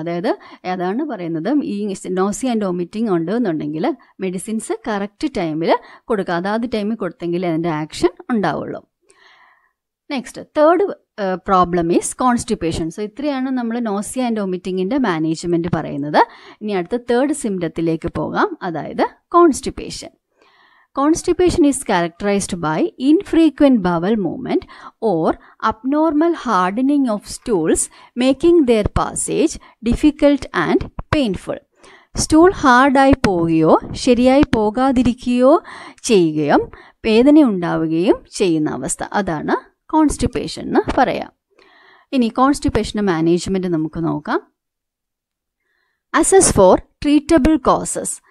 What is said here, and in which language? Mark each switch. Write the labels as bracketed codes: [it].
[ml] അതായത് അതാണ് പറയുന്നത്, ഈ നോസിയ ആൻഡ് വോമിറ്റിംഗ് ഉണ്ട് എന്നുണ്ടെങ്കിൽ മെഡിസിൻസ് കറക്റ്റ് ടൈമിൽ കൊടുക്കുക. അതാത് ടൈമിൽ കൊടുത്തെങ്കിൽ അതിൻ്റെ ആക്ഷൻ ഉണ്ടാവുള്ളൂ. [en] Next third problem is constipation. [ml] So ഇത്രയാണ് നമ്മൾ നോസിയ ആൻഡ് വോമിറ്റിങ്ങിൻ്റെ മാനേജ്മെൻറ്റ് പറയുന്നത്. ഇനി അടുത്ത തേർഡ് സിംറ്റത്തിലേക്ക് പോകാം, അതായത് constipation. [en] Constipation is characterized by infrequent bowel movement or abnormal hardening of stools, making their passage difficult and painful. [ml] Stool ഹാർഡായി പോവുകയോ ശരിയായി പോകാതിരിക്കുകയോ ചെയ്യുകയും വേദന ഉണ്ടാവുകയും ചെയ്യുന്ന അവസ്ഥ, അതാണ് കോൺസ്റ്റിപ്പേഷൻ എന്ന് പറയാം. ഇനി കോൺസ്റ്റിപ്പേഷൻ്റെ മാനേജ്മെൻറ്റ് നമുക്ക് നോക്കാം. [en] Assess for treatable causes.